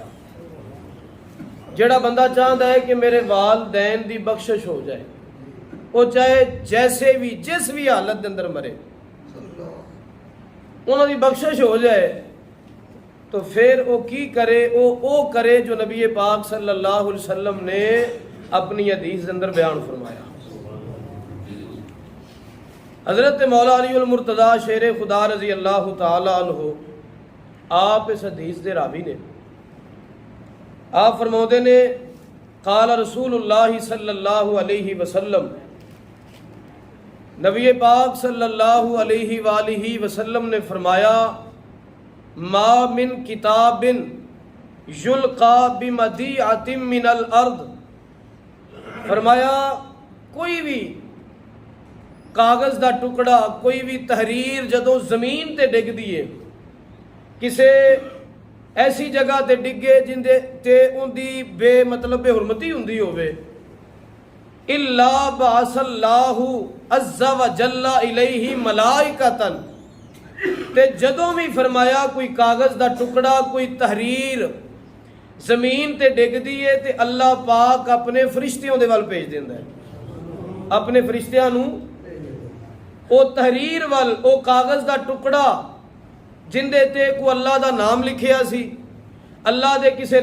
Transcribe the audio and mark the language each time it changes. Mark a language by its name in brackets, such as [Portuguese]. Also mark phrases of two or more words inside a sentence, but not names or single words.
[Urdu] جیڑا بندہ چاہتا ہے کہ میرے والدین کی بخشش ہو جائے، وہ چاہے جیسے بھی جس بھی حالت کے اندر مرے انہوں نے بخشش ہو جائے، تو پھر وہ کی کرے، وہ کرے جو نبی پاک [Arabic] صلى الله عليه وسلم [Urdu] نے اپنی حدیث کے اندر بیان فرمایا. حضرت مولا علی المرتضیٰ شیر خدا [Arabic] رضي الله تعالى عنه [Urdu] آپ اس حدیث کے راوی نے, آپ فرماتے نے [Arabic] قال رسول الله صلى الله عليه وسلم, [Urdu] نبی پاک [Arabic] صلى الله عليه وسلم [Urdu] نے فرمایا [Arabic] ما من كتاب يلقى بمضيعة من الأرض, [Urdu] فرمایا کوئی بھی کاغذ [Punjabi] کا ٹکڑا کوئی بھی تحریر جدوں زمین تے ڈگدی ہے، کسے ایسی جگہ تے ڈگے جنہدے تے انہدی بے مطلب بے حرمتی ہوندی ہووے, [Arabic] إلا بعث الله عز وجل إليه ملائكة, [Punjabi] تے جدوں بھی فرمایا کوئی کاغذ کا ٹکڑا کوئی تحریر زمین تے ڈگدی ہے تے اللہ پاک اپنے فرشتیاں دے ول بھیج دیندا ہے، اپنے فرشتیاں نوں او تحریر ول او کاغذ کا ٹکڑا جنہدے تے کو اللہ دا نام لکھیا سی، اللہ دے کسے